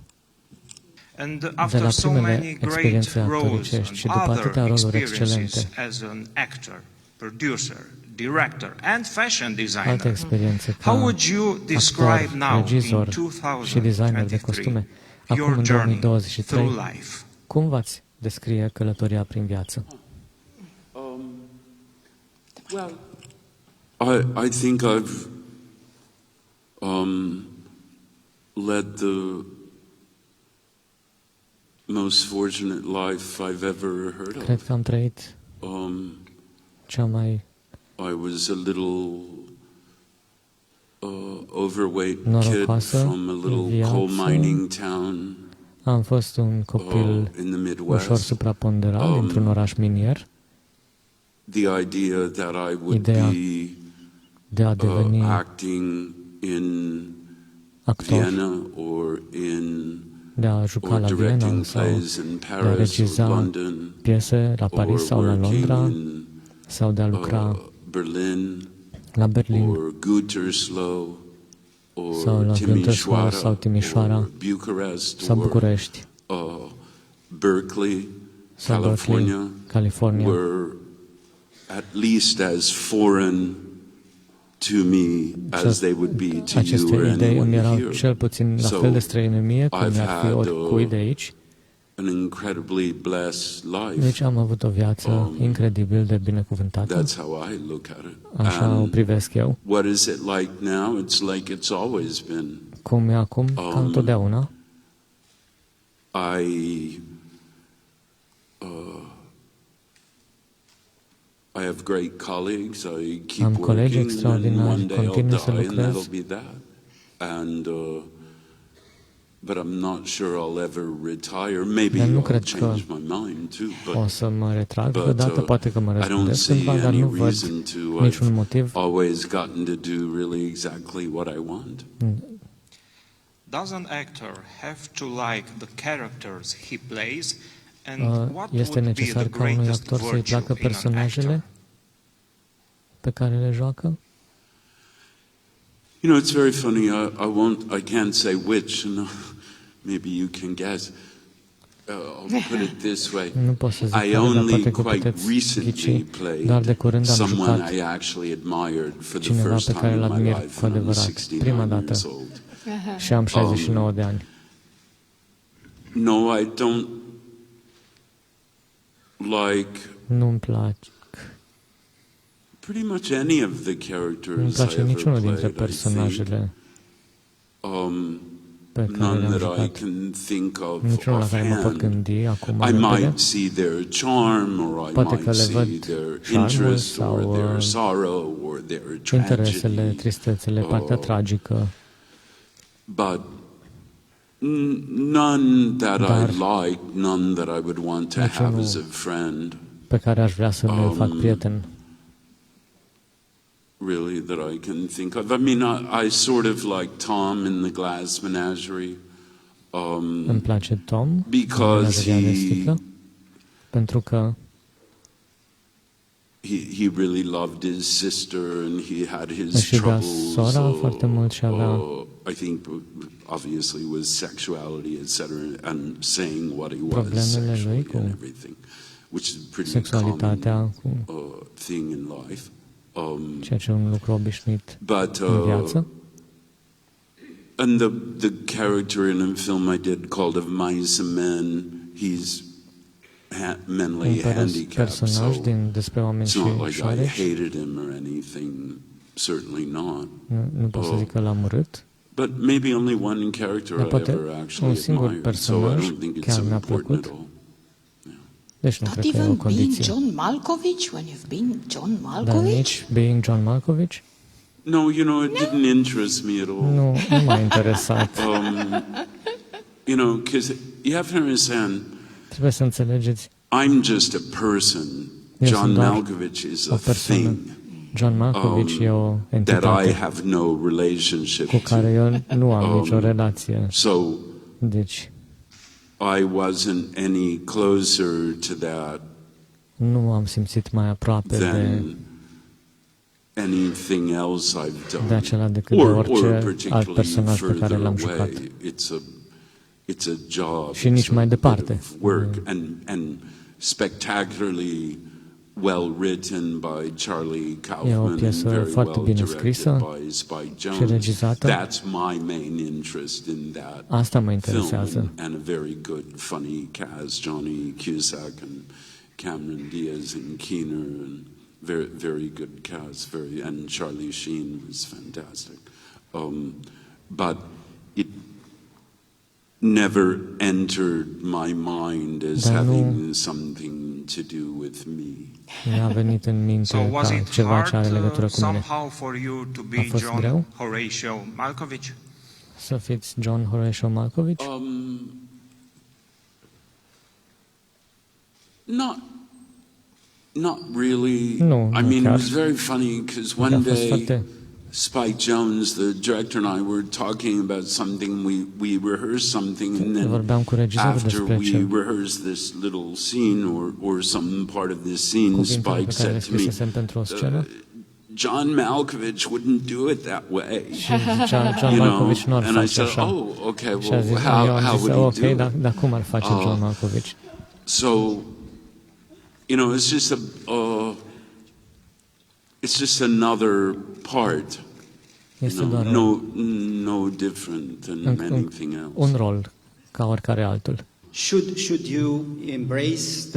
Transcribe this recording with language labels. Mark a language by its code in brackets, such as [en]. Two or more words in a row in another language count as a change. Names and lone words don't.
[ro] De la primele experiențe actoricești și după atâtea roluri excelente, alte experiențe ca actor, regizor și designer de costume, acum în 2023, cum v-ați descrie călătoria prin viață? [en] I think I've led the most fortunate life I've ever heard of. [ro] Cred că am trăit cea mai [en] I was a little overweight kid from a little coal mining town. [ro] Am fost un copil ușor supraponderal dintr-un oraș minier. [en] The idea that I would be [ro] de a deveni [en] acting in Vienna or in [ro] de a juca la Viena sau de a regiza piese la Paris sau la Londra sau de a lucra la Berlin sau la Gütersloh sau Timisoara sau București sau Berkeley, California, [en] at least as foreign to me as they would be to you or anyone here. [ro] Cel puțin la fel de străine mie cum mi-ar fi oricui de aici. [en] An incredibly blessed life. [ro] Deci am avut o viață incredibil de binecuvântată. [en] That's how I look at it. [ro] Așa o privesc eu. [en] What is it like now? It's like it's always been. [ro] Cum e acum, ca întotdeauna. [en] I have great colleagues. I keep [ro] am colegi [en] working, [ro] extraordinari, continui să lucrez. [en] But I'm not sure I'll ever retire. Maybe I'll change my mind too. [ro] O să mă retrag vreodată, poate că mă răspundesc cândva, dar nu văd niciun motiv. [en] Always gotten to do really exactly what I want. Does an actor have to like the characters he plays? And what [ro] este necesar ca unui actor să-i placă personajele pe care le joacă? [en] You know, it's very funny. I can't say which. Maybe you can guess. I'll put it this way. [ro] Nu pot să zic [en] I only quite recently played someone I actually admired for the first time in my life when I was 69 years old. [ro] Și am 69 de ani. [en] No, I don't like. [ro] Nu-mi place. [en] Pretty much any of the characters [ro] nu-mi place niciunul dintre personajele pe care le-am jucat. Niciunul la care mă pot gândi acum în repede. Poate că le văd charmul sau interesele, tristețele, partea tragică. [en] But none that I like, none that I would want to have as a friend. [ro] Pe care aș vrea să le fac prieten. [en] Really, that I can think of. I mean, I sort of like Tom in the Glass Menagerie. [ro] Îmi place Tom, [en] because [ro] pentru că [en] he really loved his sister and he had his troubles. [ro] Sora foarte mult și avea [en] I think obviously with sexuality, etc., and saying what he was sexually and everything, which is a pretty common thing in life. [ro] Ceea ce e un lucru obișnuit în viață. [en] And the character in a film I did called Of Mice and Men, he's mentally handicapped, so it's not like I hated him or anything, certainly not. [ro] Nu pot să zic că l-am urât. [en] But maybe only one character I ever actually admired, so I don't think it's important at all. [ro] Deci nu [en] Not [ro] cred că e o [en] even [ro] condiție. [en] being John Malkovich when you've been John [ro] Dar Malkovich? nici [en] being John Malkovich? No, you know, it didn't interest me at all. [ro] Nu m-a interesat. [en] You know, because you have to understand, [ro] Trebuie să înțelegeți. [en] I'm just a person. John Malkovich is a thing. [ro] John Malkovich e o entitate [en] that I have no relationship [ro] cu care eu nu am nicio relație. [en] So [ro] deci [en] I wasn't any closer to that. [ro] Nu am simțit mai aproape de [en] anything else I've done. [ro] De acela decât de orice alt personaj pe care l-am jucat. [en] It's a job. [ro] Și nici mai departe. [en] Work and spectacularly well written by Charlie Kaufman. [ro] E o piesă foarte bine scrisă și regizată. [en] That's my main interest in that. [ro] Asta mă interesează. [en] And a very good funny cast, Johnny Cusack and Cameron Diaz and Keener and very, very good cast, and Charlie Sheen was fantastic. But it never entered my mind as having something to do with me. [ro] Mi-a venit în minte ca ceva ce are legătură cu mine. A fost greu să fiți John Horatio Malkovich? [en] Not really. No, I mean, it was very funny because one day Spike Jones, the director, and I were talking about something. We rehearsed something, and then after we rehearsed this little scene or some part of this scene, Spike said to me, John Malkovich wouldn't do it that way. [ro] John Malkovich nu ar [en] and I said, [ro] așa. [en] oh, okay, well, how would he do it? [ro] Dar cum ar face John Malkovich? [en] So, it's just another part. No different than anything else. [ro] Un rol ca oricare altul. [en] Should you embrace the